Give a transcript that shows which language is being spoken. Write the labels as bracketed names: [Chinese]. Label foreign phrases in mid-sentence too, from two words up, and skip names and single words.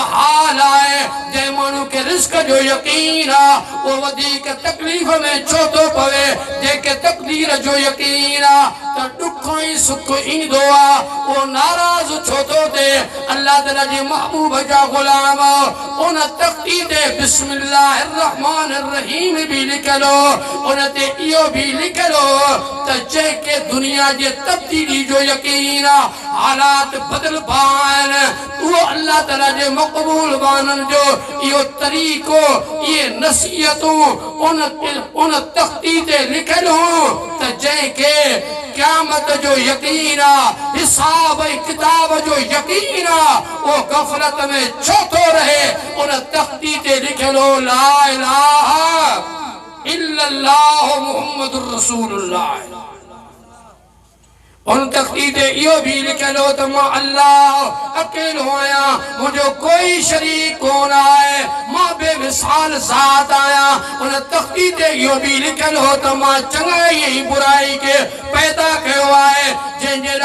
[Sindhi] हाल आहे जंहिं माण्हू खे रिस्क जो यकीन आहे उहो वधीक तकलीफ़ में छो थो पवे जेके तक़दीर जो यकीन आहे त ॾुख ऐं सुख ईंदो आहे उहो नाराज़ छो थो थिए अल्लाह ताला जे महबूब जा ग़ुलाम उन तख़्ती ते [Arabic] بسم الله الرحمن الرحيم [Sindhi] भी लिखियल हो उन ते इहो भी लिखियल हो त जंहिंखे दुनिया जे तब्दीली जो यकीन आहे हालात बदलबा आहिनि उहो अल्लाह ताला जे मक़बूल बाननि जो इहो तरीक़ो इहे नसीहतूं उन तख़्ती ते लिखियल हो त जंहिंखे क़यामत जो यकीन आहे हिसाब ऐं किताब जो यकीन आहे वो गफ़लत में छो थो रहे उन तख़्ती ते लिखियल हो [Arabic] لا إله إلا الله محمد رسول الله [Sindhi] उन तख़्ती ते इहो भी लिखियल हो त मां अल्लाह अकेलो आहियां मुंहिंजो कोई शरीक कोन आहे मां बेमिसाल ज़ात आहियां उन तख़्ती ते इहो भी लिखियल हो त मां चङाई ऐं बुराई खे पैदा कयो आहे जंहिंजे